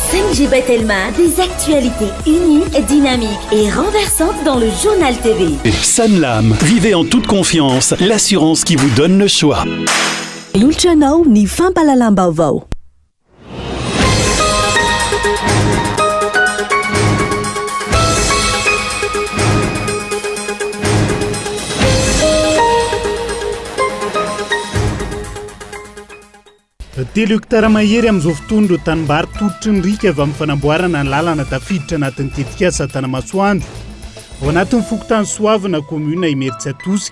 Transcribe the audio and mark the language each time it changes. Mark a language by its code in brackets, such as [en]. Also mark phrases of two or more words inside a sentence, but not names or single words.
[fr] Anne-Gibet Elma, des actualités uniques, dynamiques et renversantes dans le journal TV. Sanlam, vivez en toute confiance, l'assurance qui vous donne le choix. [mg] Ultranao ny fampalalam-baovao. Telo hektara mahery amin'izao fotoana ireo tanimbary toditry ny rika avy amin'ny fanamboarana ny lalana tafiditra anatin'ny tetikasa Tanamasoandro ao anatin'ny Fokotany Soavina commune Imerintsiatosika.